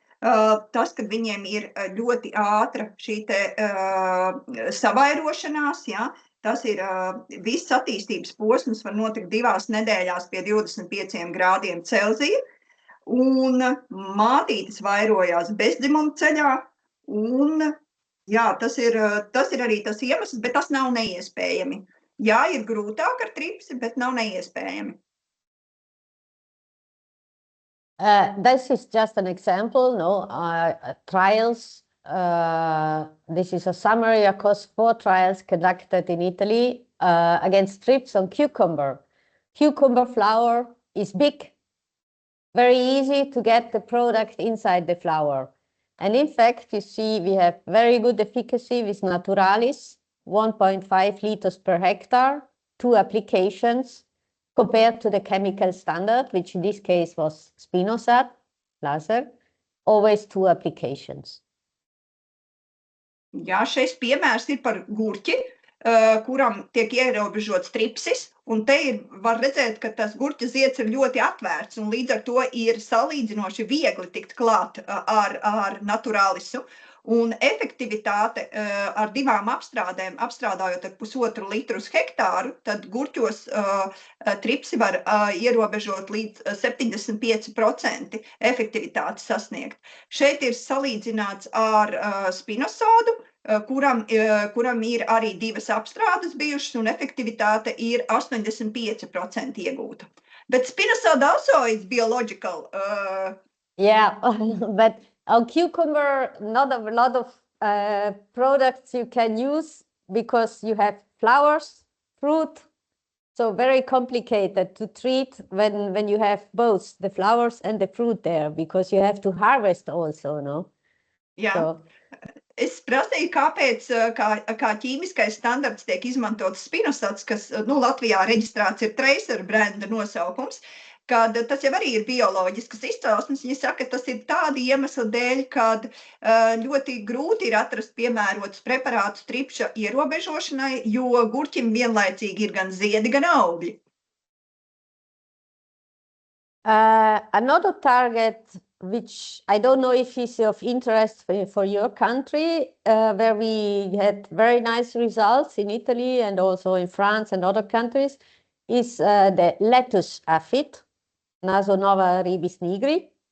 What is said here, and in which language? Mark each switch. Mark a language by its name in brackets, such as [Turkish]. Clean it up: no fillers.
[Latvian] Tas, kad viņiem ir ļoti ātra šī te savairošanās, ja, tas ir viss attīstības posms var notikt 2 nedēļās pie 25 grādiem Celzija, un mātītes vairojās bezdzimuma ceļā, un jā, tas ir arī tas iemesls, bet tas nav neiespējami. Jā, ir grūtāk ar tripsi, bet nav neiespējami. [English] This is just an example, trials. This is a summary across 4 trials conducted in Italy against trips on cucumber. Cucumber flower is big, very easy to get the product inside the flower. And in fact, you see we have very good efficacy with naturalis, 1.5 liters per hectare, 2 applications, compared to the chemical standard, which in this case was spinosad, laser, always 2 applications. [Latvian] Jā, šis piemērs ir par gurķi. kuram tiek ierobežots tripsis, un te var redzēt, ka tas gurķa zieds ir ļoti atvērts, un līdz ar to ir salīdzinoši viegli tikt klāt ar naturālisu. Un efektivitāte ar 2 apstrādēm, apstrādājot ar 1,5 litru uz hektāru, tad gurķos tripsi var ierobežot līdz 75% efektivitāti sasniegt. Šeit ir salīdzināts ar spinosādu, kuram ir arī 2 apstrādes bijušas, un efektivitāte ir 85% iegūta. [English] But spinosad also is biological. Yeah, but on cucumber, not a lot of products you can use because you have flowers, fruit. So very complicated to treat when you have both the flowers and the fruit there, because you have to harvest also, no? Jā. So. [Latvian] Es prasīju, kāpēc kā ķīmiskais standarts tiek izmantots spinosats, kas Latvijā reģistrēts ir Tracer brenda nosaukums, kad tas jau arī ir bioloģiskas izcelsmes. Viņi saka, ka tas ir tāda iemesla dēļ, kad ļoti grūti ir atrast piemērotus preparātus tripša ierobežošanai, jo gurķim vienlaicīgi ir gan ziedi, gan augļi. [English] Another target, which I don't know if is of interest for your country, where we had very nice results in Italy and also in France and other countries, is the lettuce aphid, Nasonova ribis nigri,